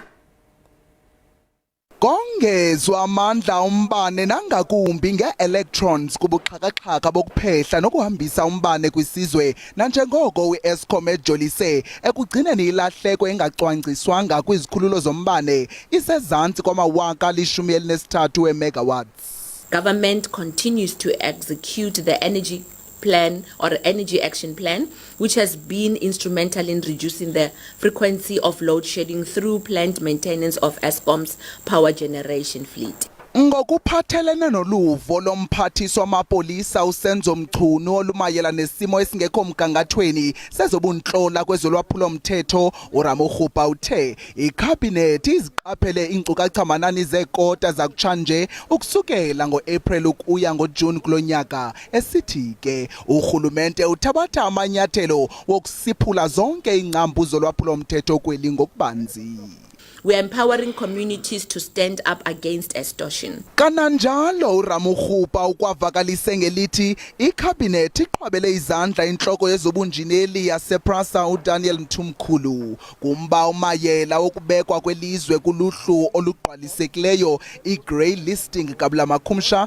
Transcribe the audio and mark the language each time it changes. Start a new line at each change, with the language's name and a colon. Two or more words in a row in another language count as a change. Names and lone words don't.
Xhosa: Kongezwa amandla umbane nangakumbi nge-electrons kubuxhakaxhaka bokuphehla nokuhambisa umbane kwisizwe nanjengoko u-Eskom ejolise ekugcineni ilahleko engacwangciswanga kwizikhululo zombane isezantsi kwama-13 wemegawatts.
English: Government continues to execute the energy plan or energy action plan, which has been instrumental in reducing the frequency of load shedding through planned maintenance of Eskom's power generation fleet.
Xhosa: Ngokuphathelene noluvo lomphathiswa wamapolisa uSenzo Mchunu olumayela nesimo esingekho mgangathweni sezobuntlola kwezolwaphulo-mthetho uRamakgopa uthe ikhabhinethi iziqaphele iinkcukacha-manani zeekota zakutshanje ukusukela ngo-April ukuya ngoJuni kulo nyaka esithi ke urhulumente uthabatha amanyathelo wokusiphula zonke iingcambu zolwaphulo-mthetho kweli ngokubanzi.
English: We are empowering communities to stand up against extortion.
Xhosa: Kananjalo uRamakgopa ukwavakalise ngelithi ikhabhinethi iqhwabele izandla intloko yezobunjineli yasePrasa uDaniel Mthimkhulu kumba umayela wokubekwa kwelizwe kuluhlu olugqwalisekileyo i-
English: grey listing
Xhosa: kabla makhumsha.